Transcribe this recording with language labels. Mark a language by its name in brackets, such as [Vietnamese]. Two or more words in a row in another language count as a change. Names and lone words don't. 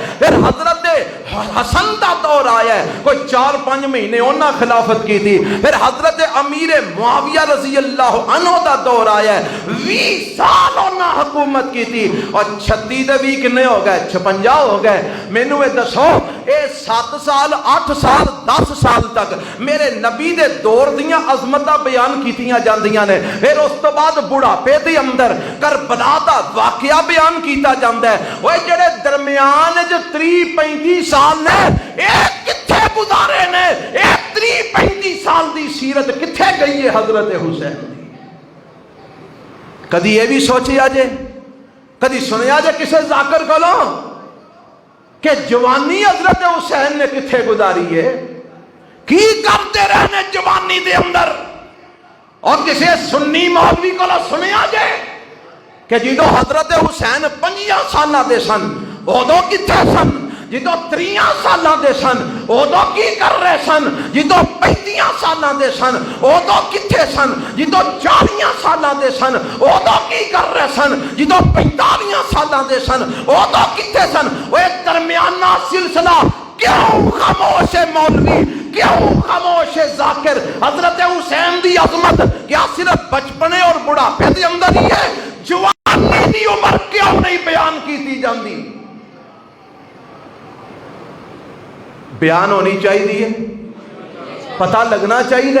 [Punjabi] پھر حضرت حسن دا دور آیا ہے، کوئی 4-5 مہینے انہاں خلافت کی تھی۔ پھر حضرت امیر معاویہ رضی اللہ عنہ دا دور آیا ہے، 20 سال انہاں حکومت کی تھی، اور 36 دے 20 کنے ہو گئے؟ 56 ہو گئے۔ مینوں اے دسو، اے 7 سال 8 سال 10 سال تک میرے نبی دے دور دیاں عظمتاں بیان کیتیاں جاندیاں نے۔ پھر اس تو بعد بڑھاپے دے اندر کربلا دا واقعہ بیان کیتا جاندا ہے۔ وہ جڑے درمیان جو 30-35 سال نے اے کتھے گزارے نے؟ اے 30-35 سال دی سیرت کتھے گئی ہے حضرت حسین دی؟ کدی یہ بھی سوچیا جے، کدی سنیا جے کسے ذاکر کولو کہ جوانی حضرت حسین نے کتھے گزاری ہے؟ کی کرتے رہنے جوانی دے اندر؟ اور کسی سنی مولوی کو سنیا جائے کہ جدو حضرت حسین 5 سالہ دے سن ادو کتھے سن؟ جدو 3 سالہ دے سن ادو کی کر رہے سن؟ جدو 35 سالہ دے سن ادو کتھے سن؟ جدو 40 سالہ دے سن ادو کی کر رہے سن؟ جدو 45 سالہ دے سن ادو کتھے سن؟ وہ درمیانہ سلسلہ کیوں خاموش مولوی، کیوں خاموش ذاکر؟ حضرت حسین دی عظمت کیا صرف بچپنے اور بڑھاپے دے اندر ہی ہے؟ جوانی دی عمر کیوں نہیں بیان کی جاندی؟ بیان ہونی چاہیے، پتہ لگنا چاہیے۔